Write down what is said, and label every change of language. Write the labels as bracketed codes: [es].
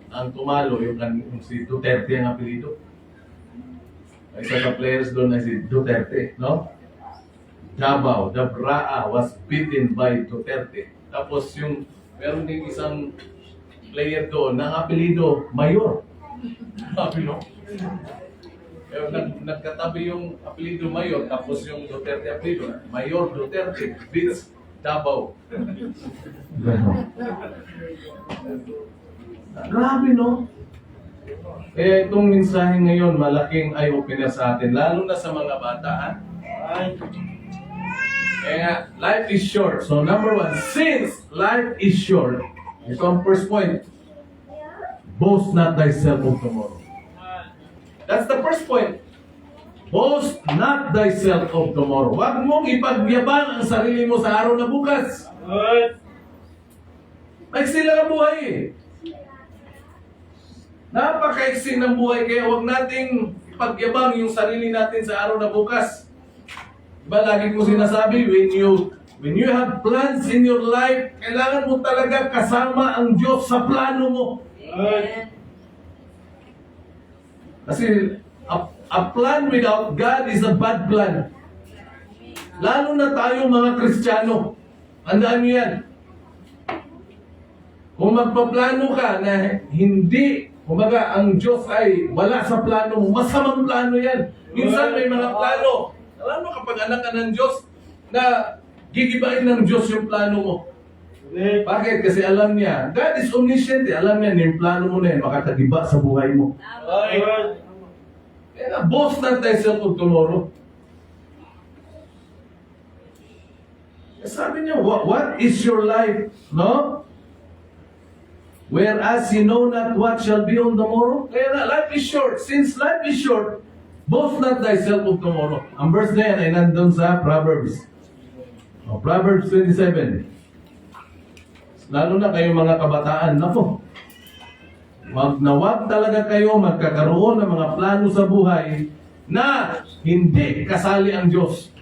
[tl] Ang tumalo, yung si Duterte ang apelido. Isa sa players doon ay si Duterte, no? [en] Davao, Dabraa was beaten by Duterte. [tl] Tapos meron din isang player doon na apelido Mayor. Sabi no? Nagkatabi yung apelido Mayor, tapos yung Duterte apelido, [en] Mayor Duterte beats Davao. [tl] Grabe no? Kaya itong mensahe ngayon, malaking eye-opener sa atin, lalo na sa mga bata. Ha? [en] Right. [tl] Kaya nga, [en] life is short. So number 1, since life is short, [tl] ito ang [en] first point, boast not thyself of tomorrow. That's the first point. Boast not thyself of tomorrow. [tl] Huwag mong ipagyabang ang sarili mo sa araw na bukas. [en] Right. [tl] Maiksi lang ang buhay eh. Napakaiksi ng buhay, kaya huwag nating ipagyabang yung sarili natin sa araw na bukas. Diba, lagi ko sinasabi, [en] when you have plans in your life, [tl] kailangan mo talaga kasama ang Diyos sa plano mo. [en] Right. [tl] Kasi [en] a plan without God is a bad plan. [tl] Lalo na tayong mga Kristiyano. Tandaan niyo yan. Kung magpaplano ka na hindi, kumbaga, ang Diyos ay wala sa plano mo, masamang plano yan. Minsan may mga plano. Alam mo, kapag anak ka ng Diyos, na gigibain ng Diyos yung plano mo. [en] Right. [tl] Bakit? Kasi alam niya, [en] God is omniscient [tl] eh. Alam niya, yung plano mo na yan, makakagiba sa buhay mo. [en] Right. [tl] Kaya [en] boast not thyself of tomorrow. [tl] Sabi niya, [en] what is your life? No? Whereas you know not what shall be on the morrow. [tl] Kaya na, [en] life is short. Since life is short, boast not thyself of tomorrow. [tl] Ang verse na yan ay nandun sa Proverbs. Proverbs 27. lalo na kayong mga kabataan, nako, wag na wag talaga kayo magkakaroon ng mga plano sa buhay na hindi kasali ang Diyos.